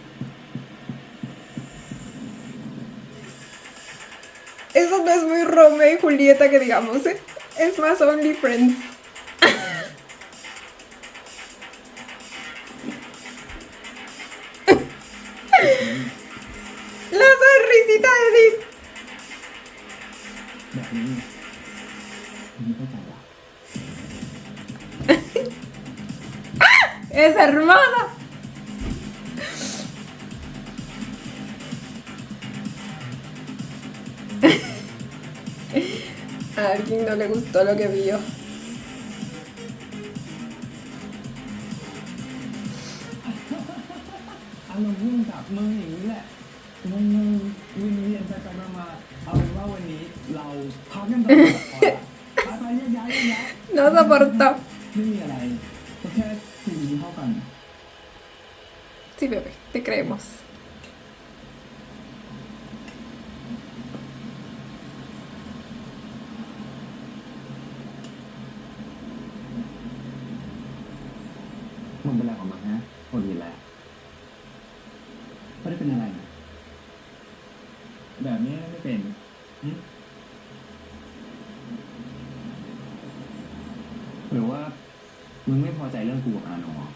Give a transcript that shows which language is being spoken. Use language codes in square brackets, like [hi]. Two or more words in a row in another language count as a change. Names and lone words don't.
[es] Eso no es muy Romeo y Julieta que digamos, ¿eh? Es más Only Friends. La sonrisita de Dean. [th] แบบนี้มึงเข้าใจปะ [es] Es hermosa. A alguien no le gustó lo que vio. [th] อารมณ์ร่วมกับมึงอย่างนี้แหละมึงวินเวียนไปมาเอาเป็นว่าวันนี้เราพักกันไปก่อนไปแยกย้ายแยกย้าย [es] No soportó. [th] ไม่มีอะไรก็แค่คุยเข้ากัน [es] Sí, bebé, te creemos. [th] มึงเป็นอะไรของมึงฮะคนดีแล้วไม่ได้เป็นอะไรนะแบบนี้ไม่เป็นหึหรือว่ามึงไม่พอใจเรื่องกูกับอาโน